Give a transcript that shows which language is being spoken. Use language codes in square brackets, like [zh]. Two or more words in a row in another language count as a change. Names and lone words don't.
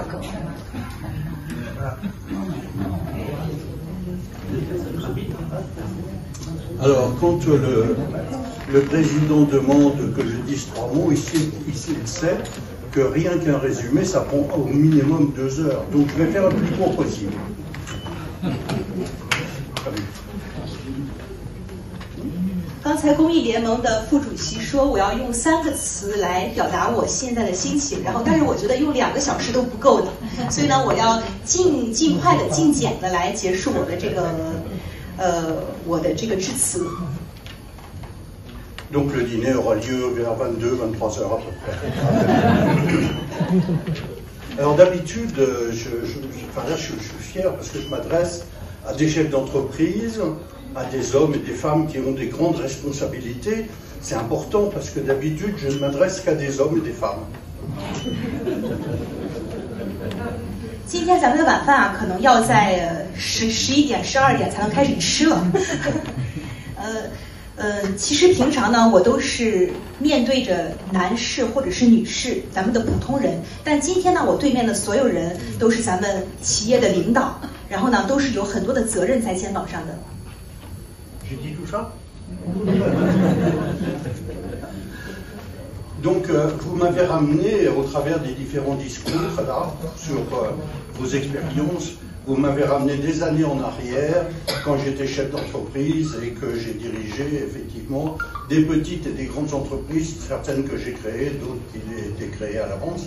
[fr] Alors, quand le président demande que je dise 3 mots, ici il sait que rien qu'un résumé, ça prend au minimum 2 heures. Donc, je vais faire le plus court possible. [zh] 刚才公益联盟的副主席说，我要用3个词来表达我现在的心情，然后但是我觉得用2个小时都不够的，所以呢，我要尽快的、尽简的来结束我的这个致辞。 [fr] Donc le dîner aura lieu vers 22-23 heures à peu près. Alors d'habitude, je suis fier parce que je m'adresse à des chefs d'entreprise, à des hommes et des femmes qui ont des grandes responsabilités. C'est important parce que d'habitude, je ne m'adresse qu'à des hommes et des femmes. [zh] 今天咱们的晚饭啊，可能要在11点、12点才能开始吃了。其实平常呢，我都是面对着男士或者是女士，咱们的普通人。但今天呢，我对面的所有人都是咱们企业的领导，然后呢，都是有很多的责任在肩膀上的。 [fr] J'ai dit tout ça? Donc, vous m'avez ramené au travers des différents discours là, sur vos expériences. Vous m'avez ramené des années en arrière, quand j'étais chef d'entreprise et que j'ai dirigé effectivement des petites et des grandes entreprises, certaines que j'ai créées, d'autres qui étaient créées à l'avance.